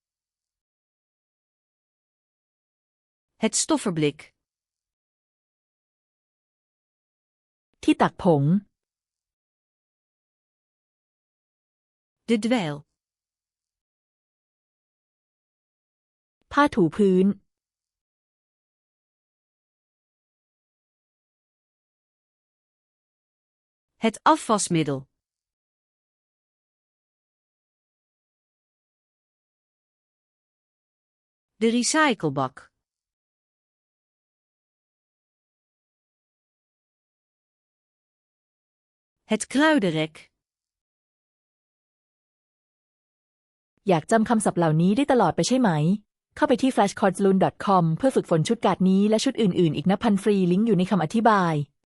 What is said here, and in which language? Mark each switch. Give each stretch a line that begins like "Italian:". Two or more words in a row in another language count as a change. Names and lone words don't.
Dutch: Het stofferblik.
Thai: ที่ตักผง
Dutch: De dweil.
Thai: ผ้าถูพื้น
Dutch: Het afwasmiddel. De recyclebak. Het kruidenrek.
Thai: อยากจำคำศัพท์เหล่านี้ได้ตลอดไปใช่ไหม เข้าไปที่ flashcardsloon.com เพื่อฝึกฝนชุดการ์ดนี้และชุดอื่นๆอีกนับพันฟรีลิงก์อยู่ในคำอธิบาย